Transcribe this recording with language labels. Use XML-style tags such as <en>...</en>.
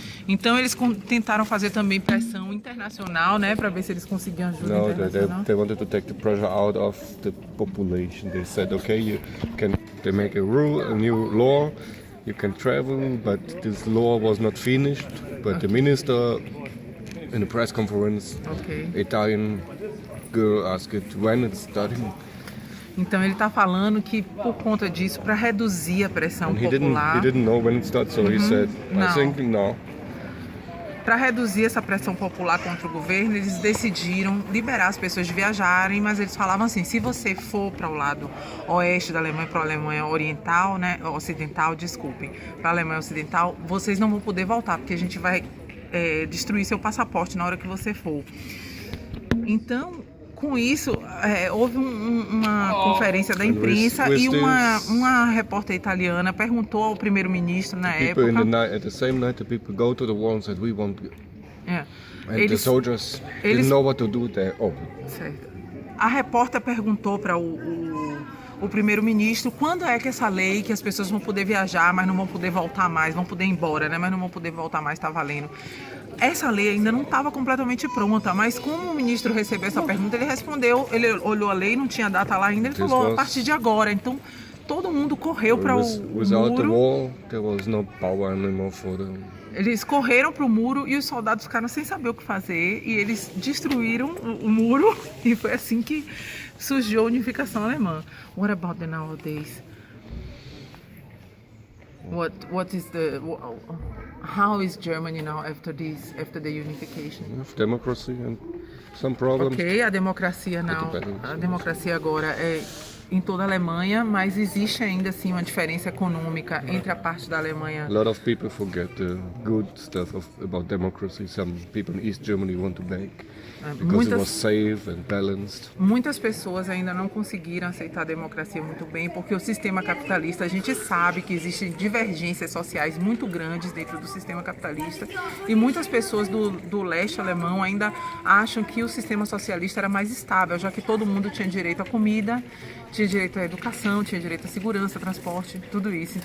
<pt>Então eles tentaram fazer também pressão internacional, né, para ver se eles conseguiam ajuda internacional.</pt> <en>They wanted to take the pressure out of the population. They said, okay, they make a new law, you can travel, but this law was not finished. But the minister, in the press conference, Italian girl asked when it's starting.</en> <pt>Então ele está falando que por conta disso, para reduzir a pressão popular.</pt> <en>He didn't know when it starts, so he said, I think now.</en> <pt>Para reduzir essa pressão popular contra o governo, eles decidiram liberar as pessoas de viajarem, mas eles falavam assim, se você for para o lado oeste da Alemanha, para a Alemanha oriental, né, ocidental, desculpem, para a Alemanha ocidental, vocês não vão poder voltar, porque a gente vai destruir seu passaporte na hora que você for. Então, com isso, houve uma conferência da imprensa e uma repórter italiana perguntou ao primeiro-ministro na época.</pt> <en>At the same night, the people go to the wall and said, "We want." And the soldiers didn't know what to do there.</en> <pt>Certo. A repórter perguntou para o primeiro-ministro quando é que essa lei que as pessoas vão poder viajar, mas não vão poder voltar mais, vão poder ir embora, né? Mas não vão poder voltar mais, está valendo. Essa lei ainda não estava completamente pronta, mas como o ministro recebeu essa pergunta, ele respondeu, ele olhou a lei, não tinha data lá ainda, ele falou a partir de agora. Então todo mundo correu para o</pt> <en>Without the</en> <pt>muro.</pt> <en>wall, there was no power anymore for them.</en> <pt>Eles correram para o muro e os soldados ficaram sem saber o que fazer e eles destruíram o muro e foi assim que surgiu a unificação alemã.</pt> <en>What about the nowadays? What is how is Germany now after the unification? Democracy and some problems.</en> <pt>Ok, a democracia não. A democracia agora é em toda a Alemanha, mas existe ainda assim uma diferença econômica entre a parte da Alemanha.</pt> <en>A lot of people forget the good stuff about democracy. Some people in East Germany want to back because it was safe and balanced.</en> <pt>Muitas pessoas ainda não conseguiram aceitar a democracia muito bem, porque o sistema capitalista, a gente sabe que existem divergências sociais muito grandes dentro do sistema capitalista e muitas pessoas do leste alemão ainda acham que o sistema socialista era mais estável, já que todo mundo tinha direito à comida, tinha direito à educação, tinha direito à segurança, transporte, tudo isso.</pt>